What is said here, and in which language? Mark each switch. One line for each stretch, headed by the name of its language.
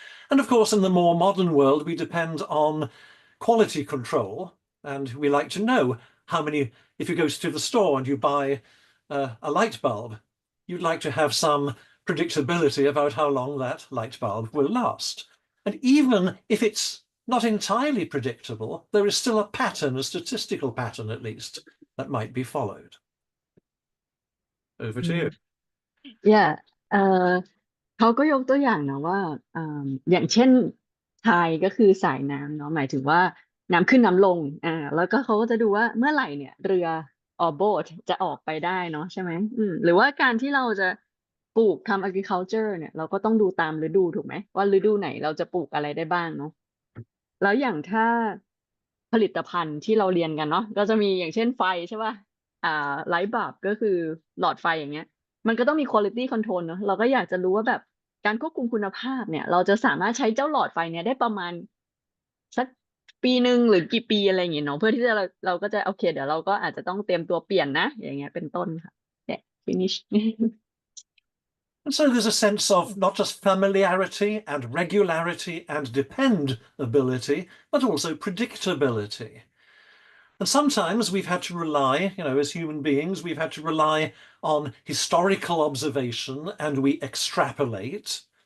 English: And of course, in the more modern world, we depend on quality control, and we like to know how many, if you go to the store and you buy a light bulb, you'd like to have some predictability about how long that light bulb will last. And even if it's not entirely predictable, there is still a pattern, a statistical pattern at least, that might be followed. Over to you.
Thai: yeah เอ่อเขาก็ยกตัวอย่างนะว่าอย่างเช่น tide ก็คือสายน้ำเนาะหมายถึงว่าน้ำขึ้นน้ำลงแล้วก็เขาก็จะดูว่าเมื่อไหร่เนี่ยเรือboat จะออกไปได้เนาะใช่ไหมหรือว่าการที่เราจะปลูกทำ agriculture เนี่ยเราก็ต้องดูตามฤดูถูกไหมว่าฤดูไหนเราจะปลูกอะไรได้บ้างเนาะแล้วอย่างถ้า ผลิตภัณฑ์ที่เราเรียนกันเนาะก็จะมีอย่างเช่นไฟใช่ป่ะไลท์บัลบก็คือหลอดไฟอย่างเงี้ย มันก็ต้องมี quality control เนอะเราก็อยากจะรู้ว่าแบบการควบคุมคุณภาพเนี่ยเราจะสามารถใช้เจ้าหลอดไฟเนี่ยได้ประมาณสักปีหนึ่งหรือกี่ปีอะไรอย่างเงี้ยเนาะเพื่อที่จะเราก็จะโอเคเดี๋ยวเราก็อาจจะต้องเตรียมตัวเปลี่ยนนะอย่างเงี้ยเป็นต้นค่ะเนี่ย finish
English: And so there's a sense of not just familiarity and regularity and dependability, but also predictability. And sometimes we've had to rely, as human beings, we've had to rely on historical observation and we extrapolate.